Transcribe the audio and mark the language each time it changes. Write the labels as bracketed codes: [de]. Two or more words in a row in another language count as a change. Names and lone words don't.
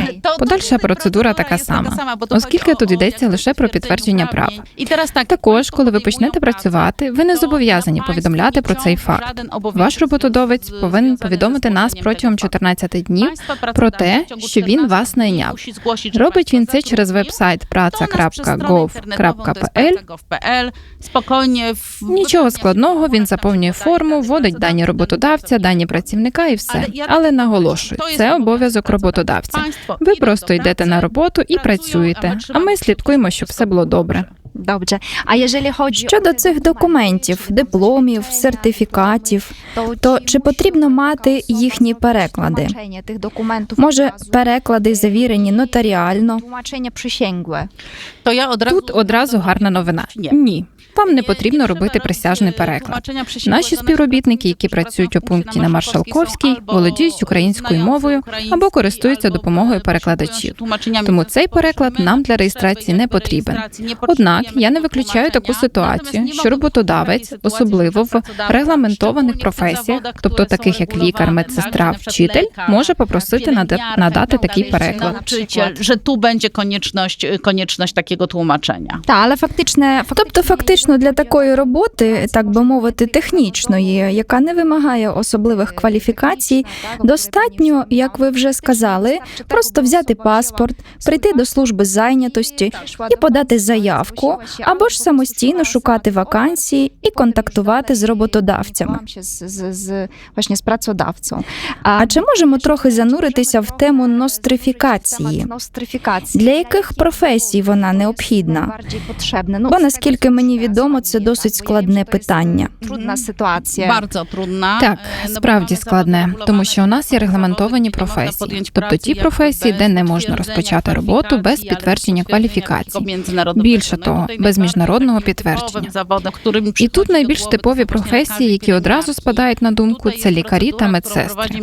[uk] Подальша процедура така сама, оскільки тут йдеться лише про підтвердження прав. Також, коли ви почнете працювати, ви не зобов'язані повідомляти про цей факт. Ваш роботодавець повинен повідомити нас протягом 14 днів про те, що він вас найняв. Робить він це через веб-сайт praca.gov.pl. Нічого складного, він заповнює форму, вводить дані роботодавця, дані працівника і все. Але Але наголошую, [pl] To jest [uk] це обов'язок роботодавця. [pl] Państwo [uk] Ви [pl] idą [uk] просто [pl] do [uk] йдете [pl] pracy, [uk] на роботу і [pl] pracują, [uk] працюєте, а ми слідкуємо, щоб все було добре. [pl] Dobrze. А jeżeli chodzi [uk] Щодо цих документів, дипломів, сертифікатів, то чи потрібно мати їхні переклади? тих документів? Може, переклади завірені нотаріально? [pl] tłumaczenie przysięgłe. To ja od razu [uk] Тут одразу гарна новина. Ні. Ні. Вам не потрібно робити присяжний переклад. Наші співробітники, які працюють у пункті на Маршалковській, володіють українською мовою або користуються допомогою перекладачів. Тому цей переклад нам для реєстрації не потрібен. Однак я не виключаю таку ситуацію, що роботодавець, особливо в регламентованих професіях, тобто таких як лікар, медсестра, вчитель, може попросити надати такий переклад. [pl] Nauczyciel, że tu będzie konieczność takiego tłumaczenia. [uk] Так, але фактично Для такої роботи, так би мовити, технічної, яка не вимагає особливих кваліфікацій, достатньо, як ви вже сказали, просто взяти паспорт, прийти до служби зайнятості і подати заявку, або ж самостійно шукати вакансії і контактувати з роботодавцями. [pl] Właśnie z pracodawcą. [uk] А чи можемо трохи зануритися в тему нострифікації? Для яких професій вона необхідна? Бо, наскільки мені відомо, це досить складне питання. Трудна ситуація. [pl] Bardzo trudna. [uk] Так, справді складне, тому що у нас є регламентовані професії, тобто ті професії, де не можна розпочати роботу без підтвердження кваліфікацій. Більше того, без міжнародного підтвердження. І тут найбільш типові професії, які одразу спадають на думку, це лікарі та медсестри.